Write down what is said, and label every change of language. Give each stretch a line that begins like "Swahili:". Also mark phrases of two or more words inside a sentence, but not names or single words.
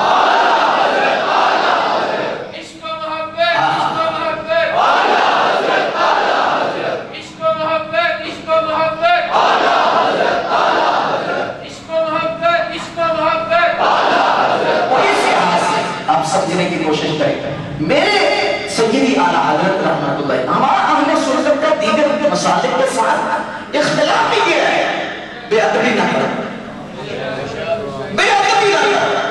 Urdu: عشق و محبت، عشق و محبت، عشق و محبت، عشق و محبت، عشق و محبت، عشق و محبت. اس لحاظ سے آپ سمجھنے کی کوشش کریں. میرے سیدی اعلیٰ حضرت رحمت اللہ ہمارا اہل سنت کا دیگر مسالک کے ساتھ اختلاف ہی یہ ہے بے ادبی نہ کرو، بے ادبی نہ کرو.